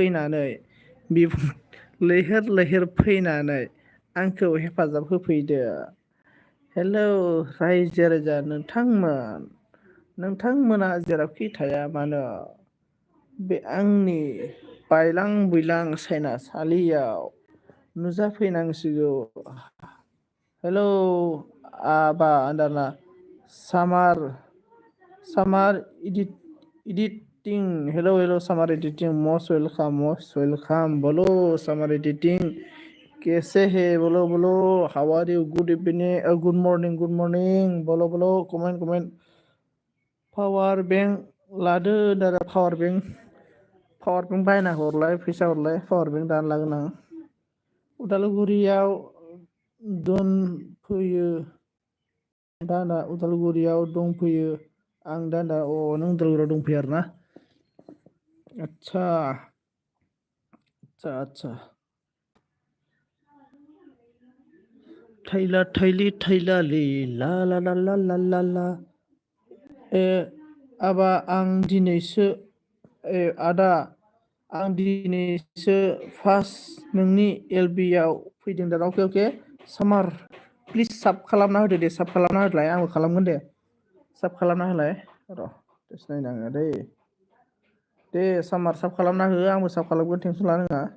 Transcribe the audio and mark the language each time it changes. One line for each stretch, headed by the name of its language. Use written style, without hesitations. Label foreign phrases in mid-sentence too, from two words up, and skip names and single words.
Bodo: फैनानै आंखौ हेफाजाब होफैदो हेलौ रायजो राजा नोंथांमोना जेरावखि थाया मानो बे आंनि बायलां बुयलां सायनासालियाव नुजाफैनांसिगौ। हेलौ आबा आन्दाना सामार एडिटिं हेलौ सामार एडिटिं
English: most welcome
Bodo: बोलो सामार एडिटिं
Hindi: कैसे है
Bodo: बोलो
English: how are you good evening good morning
Bodo: बोलो कमेन्ट
English: power bank
Bodo: लादो दादा
English: power bank
Bodo: बायना हरलाय फैसा हरलाय
English: power bank
Bodo: दानो लागोन आं उदालगुरियाव दोनफैयो दाना उदालगुरियाव दंफैयो आं दा नों उदालगुरियाव दंफैयो आरोना आच्छा थैला ला ला ला ला ला ला ला आबा आदा आं दिनैसो फार्स्ट नोंनि एलबियाव फैदों दा अके सामार प्लिज साब खालामना होदो दे साब खालामना होलाय आंबो खालामगोन दे साब खालामना होलाय र' टेस्ट नायनाङा दे सामार साब खालामना हो आंबो साब खालामगोन टेनसन लानाङा